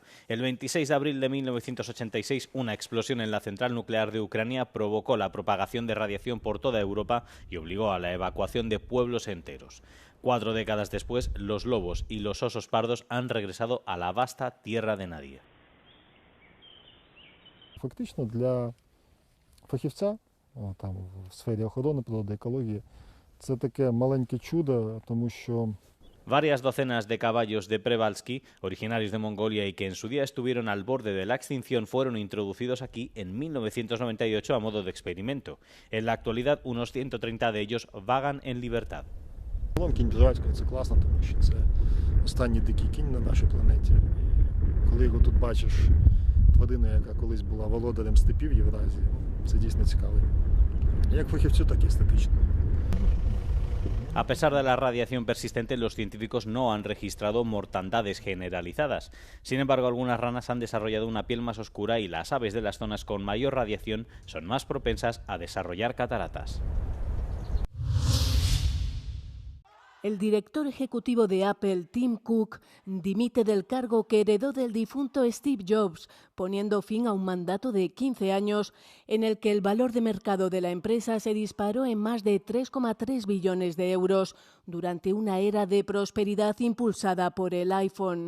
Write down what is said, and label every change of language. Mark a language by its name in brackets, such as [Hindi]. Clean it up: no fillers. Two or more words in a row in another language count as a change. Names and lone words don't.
[Spanish] El 26 de abril de 1986, una explosión en la central nuclear de Ucrania provocó la propagación de radiación por toda Europa y obligó a la evacuación de pueblos enteros. 4 décadas después, los lobos y los osos pardos han regresado a la vasta tierra de nadie. [Ukrainian] Фактично для фахівця там в сфері охорони природи, екології, Це таке маленьке чудо, тому що [Spanish] Varias docenas de caballos de Przewalski, originarios de Mongolia y que en su día estuvieron al borde de la extinción, fueron introducidos aquí en 1998 a modo de experimento. En la actualidad, unos 130 de ellos vagan en libertad. [Ukrainian] кінь Przewalskiego це класно, тому що це останній дикий кінь на нашій планеті. І коли його тут бачиш, тварина, яка колись була володарем степів Євразії, це дійсно цікаво. Як фахівцю, так і естетично. [Spanish] A pesar de la radiación persistente, los científicos no han registrado mortandades generalizadas. Sin embargo, algunas ranas han desarrollado una piel más oscura y las aves de las zonas con mayor radiación son más propensas a desarrollar cataratas. El director ejecutivo de Apple, Tim Cook, dimite del cargo que heredó del difunto Steve Jobs, poniendo fin a un mandato de 15 años en el que el valor de mercado de la empresa se disparó en más de 3,3 billones de euros durante una era de prosperidad impulsada por el iPhone.